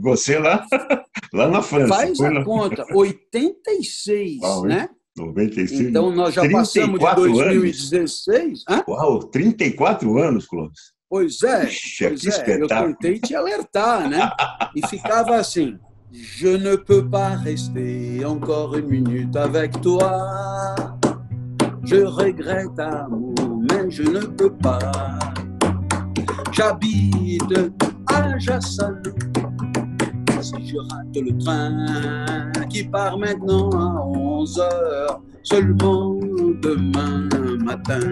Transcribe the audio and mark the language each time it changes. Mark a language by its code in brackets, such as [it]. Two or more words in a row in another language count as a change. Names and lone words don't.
[pt] Você lá na França. Faz a conta. 86, né? 96. Então, nós já passamos de 2016. Anos. Uau, 34 anos, Clóvis. Pois é. Eu tentei te alertar, né? E ficava assim. [fr] Je ne peux pas rester encore une minute avec toi. Je regrette amour, mais je ne peux pas. J'habite à Jassalle. Si je rate le train qui part maintenant à 11h, seulement demain matin.